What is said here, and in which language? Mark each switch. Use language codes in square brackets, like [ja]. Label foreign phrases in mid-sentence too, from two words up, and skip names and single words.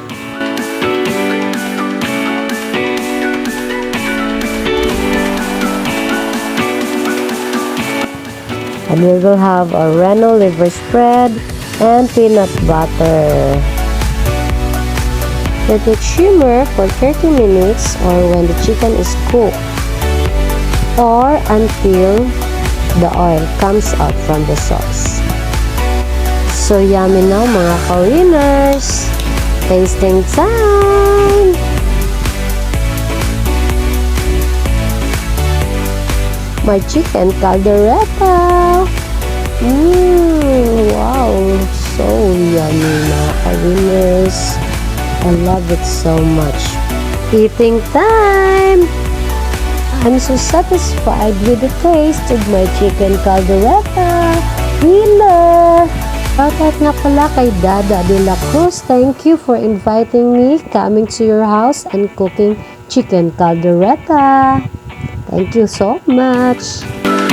[en] And we will have a rennet liver spread and peanut butter. Let it shimmer for 30 minutes or when the chicken is cooked, or until the oil comes out from the sauce. So yummy now mga ka-winners! Tasting time! My chicken caldereta! Wow! So yummy mga ka-winners! I love it so much! Eating time! I'm so satisfied with the taste of my chicken caldereta! Winner! [tl] Shoutout nga pala kay Dada de la Cruz. [en] Thank you for inviting me coming to your house and cooking chicken caldereta. Thank you so much.